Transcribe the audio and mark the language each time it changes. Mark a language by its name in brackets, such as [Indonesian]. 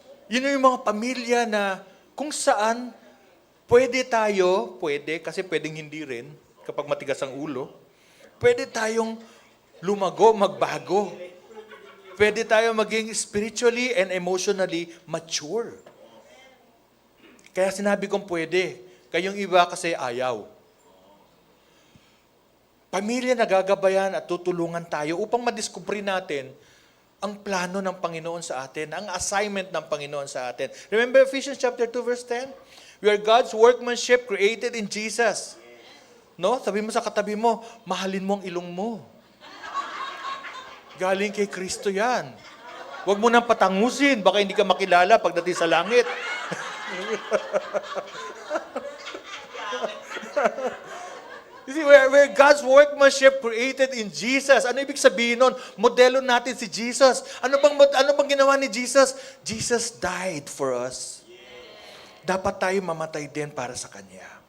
[Filipino] Yun yung mga pamilya na kung saan pwede, kasi pwedeng hindi rin, kapag matigas ang ulo, pwede tayong lumago, magbago. Pwede tayong maging [English] spiritually and emotionally mature. [Filipino] Kaya sinabi kong pwede. Kayong iba kasi ayaw. Pamilya na gagabayan at tutulungan tayo upang madiskubre natin ang plano ng Panginoon sa atin, ang assignment ng Panginoon sa atin. [English] Remember Ephesians chapter 2 verse 10? We are God's workmanship created in Jesus. No? [Filipino] Sabi mo sa katabi mo, mahalin mo ang ilong mo. Galing kay Kristo yan. Huwag mo nang patangusin, baka hindi ka makilala pagdating sa langit. [English] You see, we're God's workmanship created in Jesus. [Filipino] Ano ibig sabihin nun? Modelo natin si Jesus. Ano bang ginawa ni Jesus? [English] Jesus died for us. [Filipino] Dapat tayo mamatay din para sa Kanya.